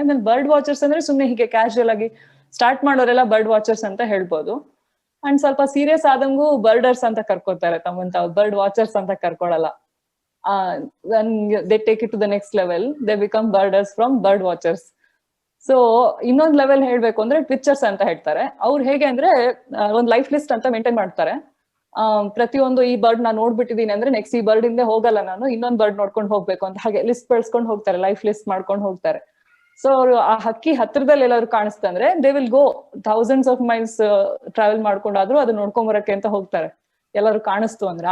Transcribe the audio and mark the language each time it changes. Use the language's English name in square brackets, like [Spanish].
[Kannada] ಆಮೇಲೆ bird watchers ಅಂದ್ರೆ ಸುಮ್ನೆ ಹೀಗೆ ಕ್ಯಾಶುಯಲ್ ಆಗಿ ಸ್ಟಾರ್ಟ್ ಮಾಡೋರೆಲ್ಲ ಬರ್ಡ್ ವಾಚರ್ಸ್ ಅಂತ ಹೇಳ್ಬೋದು. ಅಂಡ್ ಸ್ವಲ್ಪ ಸೀರಿಯಸ್ ಆದಂಗೂ ಬರ್ಡರ್ಸ್ ಅಂತ ಕರ್ಕೋತಾರೆ ತಮ್ಮಂತ, ಬರ್ಡ್ ವಾಚರ್ಸ್ ಅಂತ ಕರ್ಕೊಳಲ್ಲ. [English] when they take it to the next level, they become birders from bird watchers. [Kannada] So ಇನ್ನೊಂದ್ ಲೆವೆಲ್ ಹೇಳ್ಬೇಕು ಅಂದ್ರೆ ಟ್ವಿಚರ್ಸ್ ಅಂತ ಹೇಳ್ತಾರೆ. ಅವ್ರು ಹೇಗೆ ಅಂದ್ರೆ ಒಂದ್ ಲೈಫ್ ಲಿಸ್ಟ್ ಅಂತ ಮೇಂಟೈನ್ ಮಾಡ್ತಾರೆ. ಪ್ರತಿಯೊಂದು ಈ ಬರ್ಡ್ ನಾನು ನೋಡ್ಬಿಟ್ಟಿದೀನಿ ಅಂದ್ರೆ ನೆಕ್ಸ್ಟ್ ಈ ಬರ್ಡ್ ಇಂದ ಹೋಗಲ್ಲ, ನಾನು ಇನ್ನೊಂದ್ ಬರ್ಡ್ ನೋಡ್ಕೊಂಡು ಹೋಗ್ಬೇಕು ಅಂತ ಹಾಗೆ ಲಿಸ್ಟ್ ಬೆಳೆಸ್ಕೊಂಡು ಹೋಗ್ತಾರೆ, ಲೈಫ್ ಲಿಸ್ಟ್ ಮಾಡ್ಕೊಂಡು ಹೋಗ್ತಾರೆ. ಸೊ ಅವರು ಆ ಹಕ್ಕಿ ಹತ್ರದಲ್ಲಿ ಎಲ್ಲಾದ್ರು ಕಾಣಿಸ್ತಂದ್ರೆ [English] they will go thousands of miles [Kannada] travel ಮಾಡ್ಕೊಂಡಾದ್ರೂ ಅದು ನೋಡ್ಕೊಂಡ್ ಬರಕ್ಕೆ ಅಂತ ಹೋಗ್ತಾರೆ, ಎಲ್ಲರೂ ಕಾಣಿಸ್ತು ಅಂದ್ರೆ.